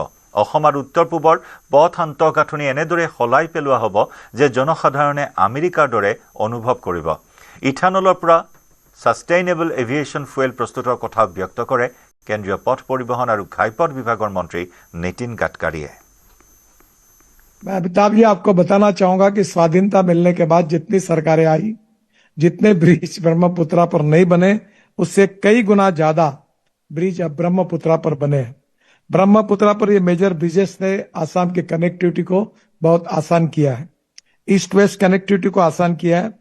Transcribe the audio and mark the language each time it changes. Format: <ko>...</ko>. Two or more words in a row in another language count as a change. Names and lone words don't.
<as>অসম আৰু উত্তৰ পূবৰ পথ আন্তঃগাঁথনি এনেদৰে সলাই পেলোৱা হ'ব যে জনসাধাৰণে আমেৰিকাৰ দৰে অনুভৱ কৰিব। ইথানলৰ পৰা</as> <en>sustainable aviation fuel</en> <as>প্ৰস্তুতৰ কথা ব্যক্ত কৰে কেন্দ্ৰীয় পথ পৰিবহণ আৰু ঘাইপথ বিভাগৰ মন্ত্ৰী নীতিন গাডকাৰীয়ে।</as> <hi>मैं अमिताभ जी आपको बताना चाहूंगा कि स्वाधीनता मिलने के बाद जितनी सरकारें आई, जितने ब्रिज ब्रह्मपुत्रा पर नहीं बने, उससे कई गुना ज्यादा ब्रिज अब ब्रह्मपुत्रा पर बने हैं। ब्रह्मपुत्रा पर ये</hi> <en>major bridges</en> <hi>ने आसाम की कनेक्टिविटी को बहुत आसान किया है,</hi> <en>east west connectivity</en> <hi>को आसान किया है।</hi>